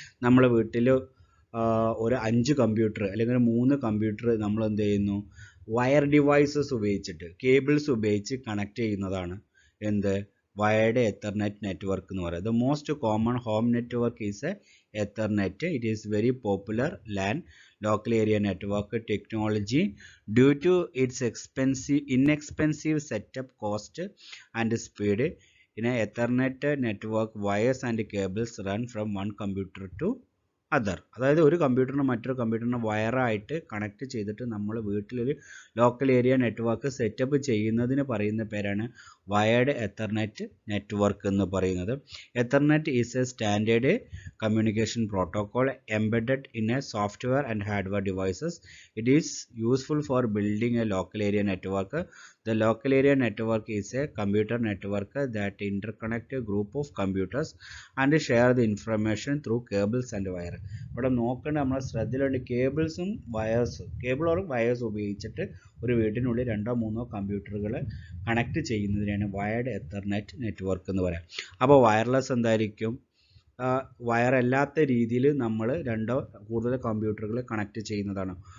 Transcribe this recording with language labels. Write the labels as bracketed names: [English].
[Malayalam] നമ്മളെ വീട്ടിൽ ഒരു 5 കമ്പ്യൂട്ടർ അല്ലെങ്കിൽ 3 കമ്പ്യൂട്ടർ നമ്മൾ എന്ത് ചെയ്യുന്നു, വയർ ഡിവൈസസ് ഉപയോഗിച്ചിട്ട് കേബിൾസ് ഉപയോഗിച്ച് കണക്ട് ചെയ്യുന്നതാണ് എന്ത്, വയേർഡ് എത്തർനെറ്റ് നെറ്റ്വർക്ക് എന്ന് പറയുന്നത്. [English] The most common home network is a Ethernet. It is very popular LAN local area network technology due to its inexpensive setup cost and speed. In a Ethernet network, wires and cables run from one computer to other. [Malayalam] അതായത് ഒരു കമ്പ്യൂട്ടറിന് മറ്റൊരു കമ്പ്യൂട്ടറിന് വയറായിട്ട് connect ചെയ്തിട്ട് നമ്മൾ വീട്ടിലൊരു local area network setup ചെയ്യുന്നതിന് പറയുന്ന പേരാണ് wired Ethernet network എന്ന് പറയുന്നത്. [English] Ethernet is a standard communication protocol embedded in a software and hardware devices. It is useful for building a local area network. The local area network is a computer network that interconnect a group of computers and share the information through cables and wire. [Malayalam] ഇവിടെ നോക്കേണ്ട നമ്മളെ ശ്രദ്ധയിലുണ്ട് കേബിൾസും വയേഴ്സും, cable or wires ഉപയോഗിച്ചിട്ട് ഒരു വീട്ടിനുള്ളിൽ 2-3 കമ്പ്യൂട്ടറുകൾ connect ചെയ്യുന്നതിനാണ് wired Ethernet network എന്ന് പറയാം. അപ്പോൾ വയർലെസ് എന്തായിരിക്കും? വയറല്ലാത്ത രീതിയിൽ നമ്മൾ 2 കൂടുതൽ കമ്പ്യൂട്ടറുകൾ കണക്ട് ചെയ്യുന്നതാണ്.